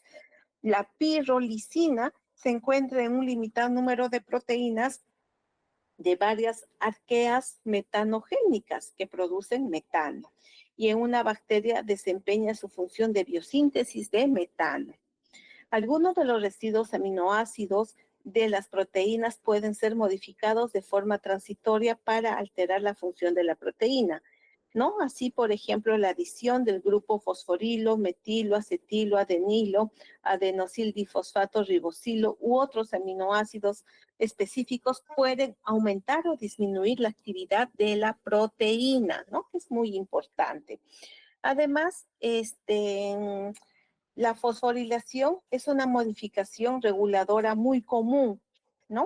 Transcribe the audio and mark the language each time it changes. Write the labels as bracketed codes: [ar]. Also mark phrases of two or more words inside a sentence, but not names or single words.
[es] La pirrolisina se encuentra en un limitado número de proteínas de varias arqueas metanogénicas que producen metano, y en una bacteria desempeña su función de biosíntesis de metano. Algunos de los residuos aminoácidos de las proteínas pueden ser modificados de forma transitoria para alterar la función de la proteína, ¿no? Así, por ejemplo, la adición del grupo fosforilo, metilo, acetilo, adenilo, adenosildifosfato ribosilo u otros aminoácidos específicos pueden aumentar o disminuir la actividad de la proteína, ¿no? Que es muy importante. Además, la fosforilación es una modificación reguladora muy común, ¿no?